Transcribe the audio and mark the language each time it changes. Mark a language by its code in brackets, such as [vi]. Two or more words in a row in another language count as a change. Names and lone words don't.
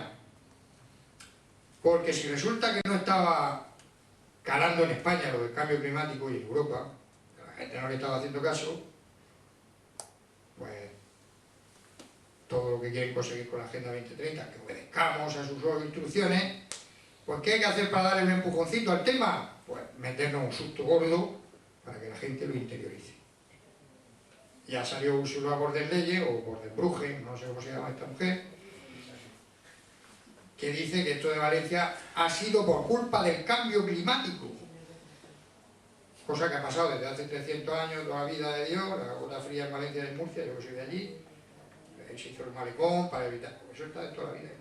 [es] Porque si resulta que no estaba calando en España lo del cambio climático y en Europa, que la gente no le estaba haciendo caso, pues todo lo que quieren conseguir con la Agenda 2030, que obedezcamos a sus instrucciones, pues ¿qué hay que hacer para darle un empujoncito al tema? Pues meternos un susto gordo para que la gente lo interiorice. Ya salió Ursula von der Leyen, o von der Bruggen, no sé cómo se llama esta mujer, que dice que esto de Valencia ha sido por culpa del cambio climático. Cosa que ha pasado desde hace 300 años, toda la vida de Dios, la gota fría en Valencia y en Murcia, yo que soy de allí, se hizo el malecón para evitar, eso está de toda la vida.